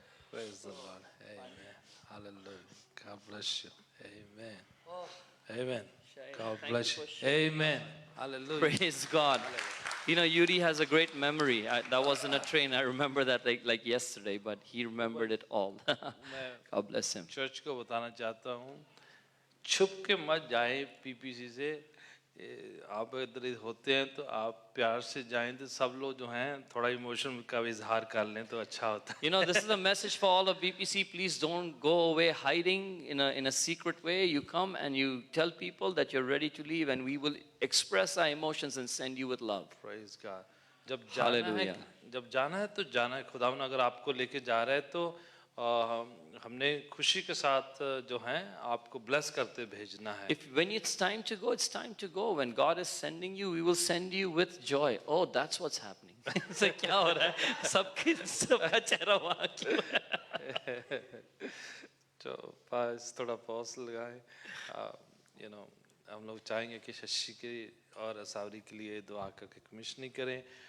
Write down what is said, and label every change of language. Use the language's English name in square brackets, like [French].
[English] Praise the Lord. Amen. Hallelujah. God bless you. Amen. Amen. God Thank bless you you. for sharing. Amen. Hallelujah. Praise God. You know, Yuri has a great memory. That wasn't a train. I remember that like yesterday, but he remembered it all. God bless him. [Hindi] Church को बताना चाहता हूँ, छुप के मत जाएं PPC से। आप इधर होते हैं तो आप प्यार से जाएं, तो सब लोग जो हैं थोड़ा इमोशन का भी इजहार कर लें तो अच्छा होता है। [English] You know, this is a message for all of BPC. Please don't go away hiding in a secret way. You come and you tell people that you're ready to leave, and we will express our emotions and send you with love. Praise God. [Hindi] जब जाना है तो जाना है। खुदावन अगर आपको लेके जा रहा है तो हमने खुशी के साथ जो हैं आपको bless करते भेजना है। [English] When it's time to go, it's time to go. When God is sending you, we will send you with joy. Oh, that's what's happening. [Hindi] So क्या हो रहा है? सबका चेहरा वहाँ क्यों है? तो पास थोड़ा पॉज लगाएं। [English] You know, [Hindi] हम लोग चाहेंगे कि शशि के और असावरी के लिए दुआ करके कमिश्निंग करें।